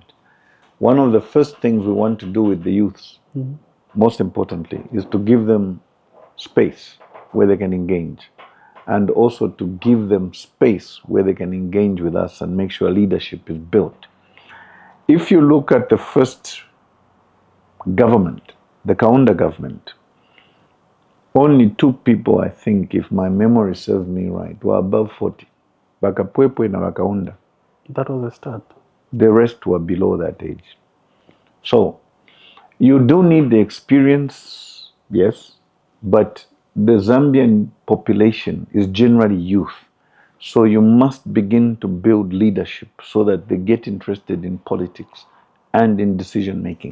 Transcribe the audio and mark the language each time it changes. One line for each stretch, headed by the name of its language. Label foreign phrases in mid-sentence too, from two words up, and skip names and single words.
English: One of the first things we want to do with the youths, most importantly, is to give them space where they can engage, and also to give them space where they can engage with us and make sure leadership is built. If you look at the first government, the Kaunda government, only 2 people, I think, if my memory serves me right, were above 40.
Bemba: Bakapwepwe na Bakaunda.
English: That was the start. The rest were below that age. So, you do need the experience, yes, but the Zambian population is generally youth. So you must begin to build leadership so that they get interested in politics and in decision making.